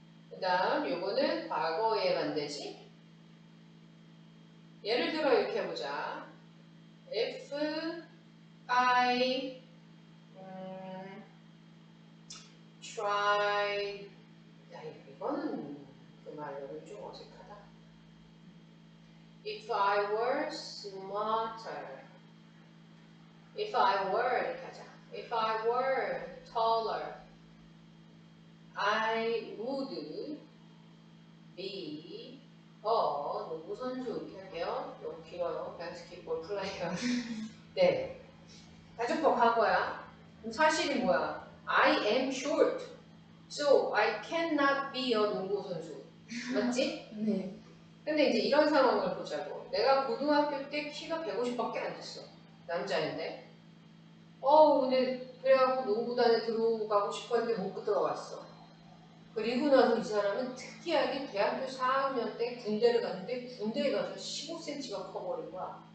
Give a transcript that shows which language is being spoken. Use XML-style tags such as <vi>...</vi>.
<ko>그 다음 요거는 과거의 반대지? 예를 들어 이렇게 해보자.</ko> <en>If I try</en> <ko>이거는 그 말로는 좀 어색하다.</ko> <en>If I were smarter If I were</en> <ko>이렇게 하자.</ko> <en>If I were taller I would be</en> <ko>농구 선수 이렇게 할게요. 너무 길어요.</ko> <en>basketball player.</en> <ko>네. 가정법 과거야. 그럼 사실이 뭐야?</ko> <en>I am short. So I cannot be a</en> <ko>농구 선수. 맞지? 네. 근데 이제 이런 상황을 보자고. 내가 고등학교 때 키가 150밖에 안 됐어. 남자인데. 근데 그래갖고 농구단에 들어가고 싶었는데 못 들어갔어. 그리고 나서 이 사람은 특이하게 대학교 4학년 때 군대를 갔는데 군대에 가서 15cm가 커버린 거야.</ko>